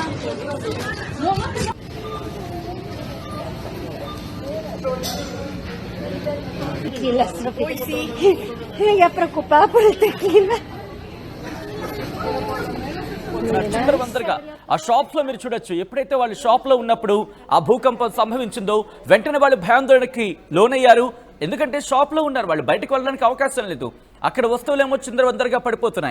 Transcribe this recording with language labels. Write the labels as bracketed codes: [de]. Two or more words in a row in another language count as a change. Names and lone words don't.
[es] Tequila, uy, sí. Ella preocupada por el tequila. [te] చిందరవందరగా ఆ షాప్ లో మీరు చూడొచ్చు. ఎప్పుడైతే వాళ్ళు షాప్ లో ఉన్నప్పుడు ఆ భూకంపం సంభవించిందో వెంటనే వాళ్ళు భయాందోళనకి లోనయ్యారు. ఎందుకంటే షాప్ లో ఉన్నారు, వాళ్ళు బయటకు వెళ్ళడానికి అవకాశం లేదు. అక్కడ వస్తువులు ఏమో చిందరవందరగా పడిపోతున్నాయి.